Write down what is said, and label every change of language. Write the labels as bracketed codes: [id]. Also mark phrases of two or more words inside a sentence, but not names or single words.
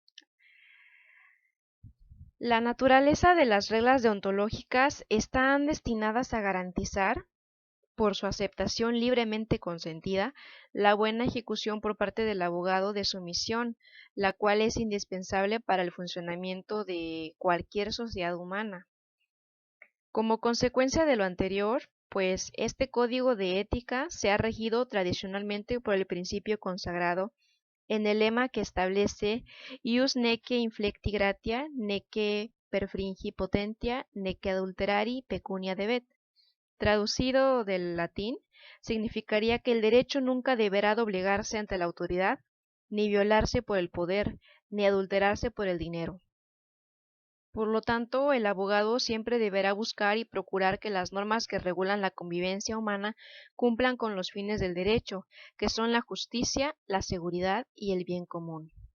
[es] La naturaleza de las reglas deontológicas están destinadas a garantizar, por su aceptación libremente consentida, la buena ejecución por parte del abogado de su misión, la cual es indispensable para el funcionamiento de cualquier sociedad humana. Como consecuencia de lo anterior, pues este código de ética se ha regido tradicionalmente por el principio consagrado en el lema que establece [la] ius neque inflecti gratia, neque perfringi potentia, neque adulterari pecunia debet. [es] Traducido del latín, significaría que el derecho nunca deberá doblegarse ante la autoridad, ni violarse por el poder, ni adulterarse por el dinero. Por lo tanto, el abogado siempre deberá buscar y procurar que las normas que regulan la convivencia humana cumplan con los fines del derecho, que son la justicia, la seguridad y el bien común.